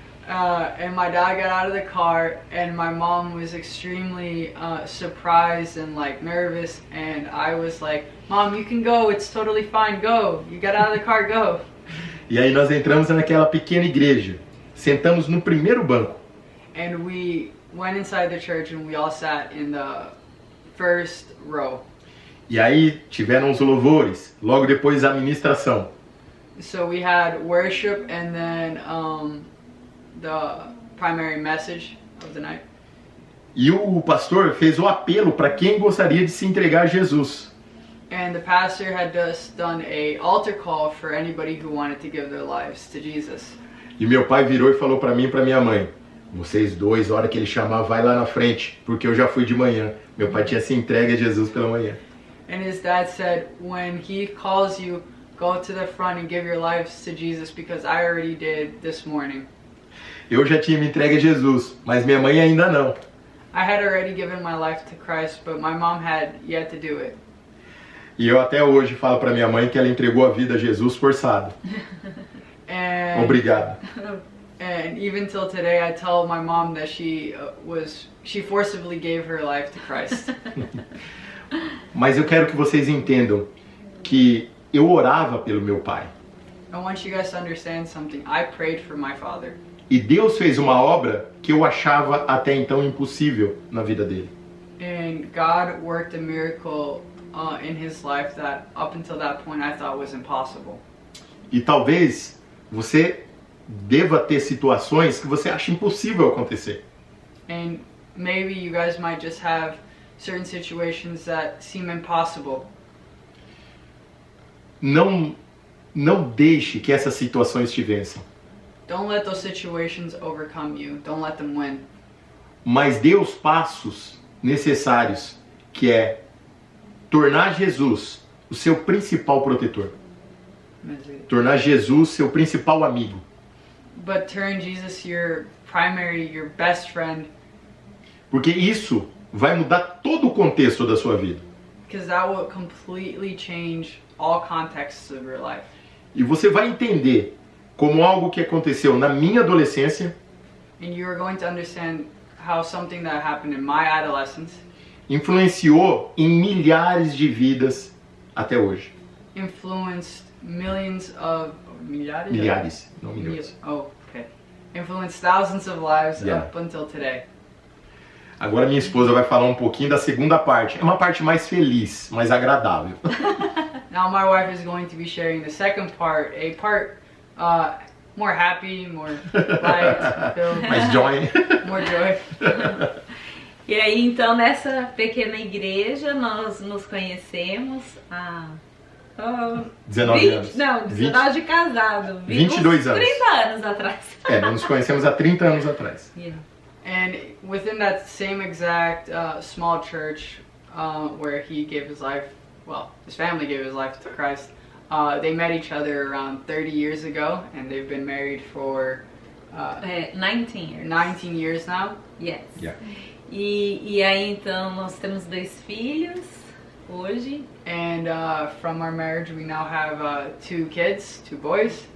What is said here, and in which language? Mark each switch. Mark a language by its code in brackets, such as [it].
[en] And my dad got out of the car, and my mom was extremely surprised and like nervous, and I was like, Mom, you can go, it's totally fine, go. You got out of the car, go. [pt] E aí nós entramos naquela pequena igreja, sentamos no primeiro banco. [en] And we went inside the church and we all sat in the first row. [pt] E aí tiveram os louvores, logo depois a ministração. [en] So we had worship and then the primary message of the night. [pt] E o pastor fez o apelo para quem gostaria de se entregar a Jesus. [en] And the pastor had just done a altar call for anybody who wanted to give their lives to Jesus. [pt] E meu pai virou e falou para mim e para minha mãe, vocês dois, a hora que ele chamar, vai lá na frente, porque eu já fui de manhã. Meu pai tinha se entregue a Jesus pela manhã. [en] And his dad said, when he calls you, go to the front and give your lives to Jesus because I already did this morning. [pt] Eu já tinha me entregue a Jesus, mas minha mãe ainda não. [en] I had already given my life to Christ, but my mom had yet to do it. [pt] E eu até hoje falo para minha mãe que ela entregou a vida a Jesus forçado. [en] And [pt] Obrigado. [en] And even till today, I tell my mom that she forcibly gave her life to Christ. [pt] Mas eu quero que vocês entendam que eu orava pelo meu pai. [en] I want you guys to understand something. I prayed for my father. [pt] E Deus fez uma obra que eu achava até então impossível na vida dele. [en] And God worked a miracle in his life that up until that point I thought was impossible. [pt] E talvez você deva ter situações que você acha impossível acontecer. [en] And maybe you guys might just have certain situations that seem impossible. [pt] Não deixe que essas situações te vençam. [en] Don't let those situations overcome you. Don't let them win. [pt] Mas dê os passos necessários, que é tornar Jesus o seu principal protetor. Tornar Jesus seu principal amigo. [en] But turn Jesus your best friend. [pt] Porque isso vai mudar todo o contexto da sua vida. [en] Because that will completely change all contexts of your life. [pt] E você vai entender como algo que aconteceu na minha adolescência [en] And you are going to understand how something that happened in my adolescence [pt] influenciou em milhares de vidas até hoje. [en] influenced milhares, [pt] Milhares, não milhões. [en] Oh, okay. Influenced thousands of lives Yeah. up until today. [pt] Agora minha esposa vai falar um pouquinho da segunda parte. É uma parte mais feliz, mais agradável. [en] Now my wife is going to be sharing the second part, a part more happy, more light, filled, [pt] Mais joy. [en] more joy. [pt] E aí, então, nessa pequena igreja, nós nos conhecemos há... 19 anos. Não, 19 de casado. 22 uns anos. 30 anos atrás. É, nós nos conhecemos há 30 anos atrás. [en] Yeah. And within that same exact small church where he gave his life, well, his family gave his life to Christ, they met each other around 30 years ago, and they've been married for 19 years. 19 years now. Yes. Yeah. [pt] E aí, então, nós temos 2 filhos hoje. [en] And from our marriage, we now have 2 kids, 2 boys.